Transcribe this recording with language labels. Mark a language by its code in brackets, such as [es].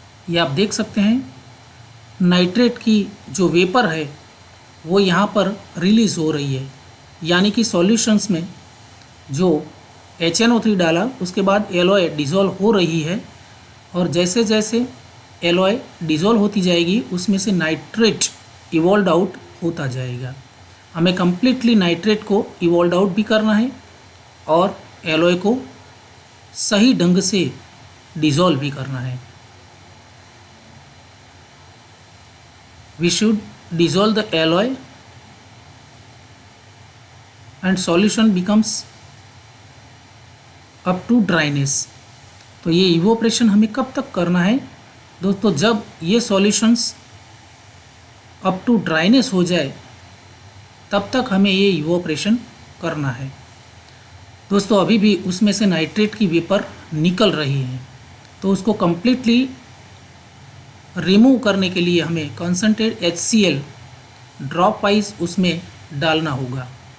[hi] ये आप देख सकते हैं नाइट्रेट की जो वेपर है वो यहाँ पर रिलीज़ हो रही है, यानी कि सॉल्यूशंस में जो HNO3 डाला उसके बाद एलॉय डिज़ोल्व हो रही है और जैसे जैसे एलॉय डिज़ोल्व होती जाएगी उसमें से नाइट्रेट इवॉल्व आउट होता जाएगा। हमें कम्प्लीटली नाइट्रेट को इवॉल्व आउट भी करना है और एलॉय को सही ढंग से डिज़ोल्व भी करना है। [en] We should dissolve the alloy and solution becomes up to dryness। [hi] तो ये इवोपरेशन हमें कब तक करना है दोस्तों? जब ये सॉल्यूशंस अप टू ड्राइनेस हो जाए तब तक हमें ये इवोपरेशन करना है। दोस्तों अभी भी उसमें से नाइट्रेट की वेपर निकल रही है तो उसको कम्प्लीटली रिमूव करने के लिए हमें कंसनट्रेट HCl ड्रॉप वाइज उसमें डालना होगा।